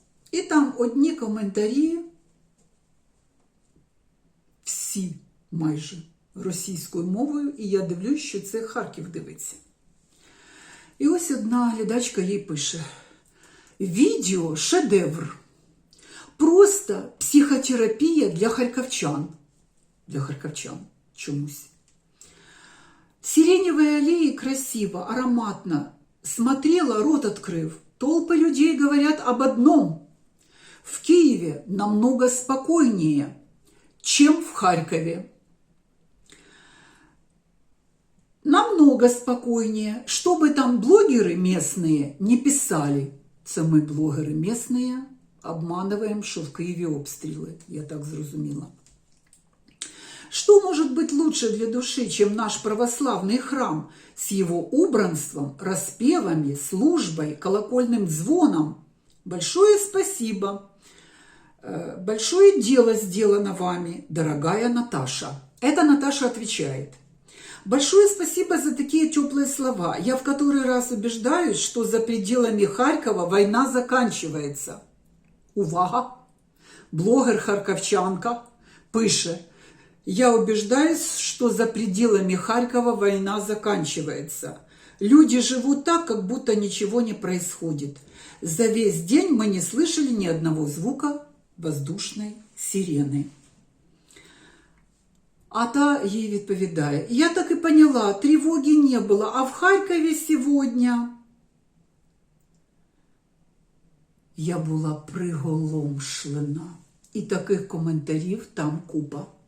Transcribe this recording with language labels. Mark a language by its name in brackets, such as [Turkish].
[Ukrainian] І там одні коментарі, всі майже російською мовою, і я дивлюсь, що це Харків дивиться. І ось одна глядачка їй пише: «Відео – шедевр. Просто психотерапія для харківчан». Для харківчан чомусь. [Russian] «Сиреневая аллея красиво, ароматно. Смотрела, рот открыв. Толпы людей говорят об одном. В Киеве намного спокойнее, чем в Харькове». намного спокойнее. Что бы там блогеры местные не писали, [Ukrainian] це ми блогери місцеві обманываем, що в Києві обстріли, я так зрозуміла. [Russian] Что может быть лучше для души, чем наш православный храм с его убранством, распевами, службой, колокольным звоном? Большое спасибо. Большое дело сделано вами, дорогая Наташа. Это Наташа отвечает. Большое спасибо за такие теплые слова. Я в который раз убеждаюсь, что за пределами Харькова война заканчивается. [Ukrainian] Увага! Блогер-харковчанка пише: [Russian] я убеждаюсь, что за пределами Харькова война заканчивается. Люди живут так, как будто ничего не происходит. За весь день мы не слышали ни одного звука воздушной сирены. [Ukrainian] А та їй відповідає: я так і поняла, тривоги не було, а в Харкові сьогодні. Я була приголомшлена. І таких коментарів там купа.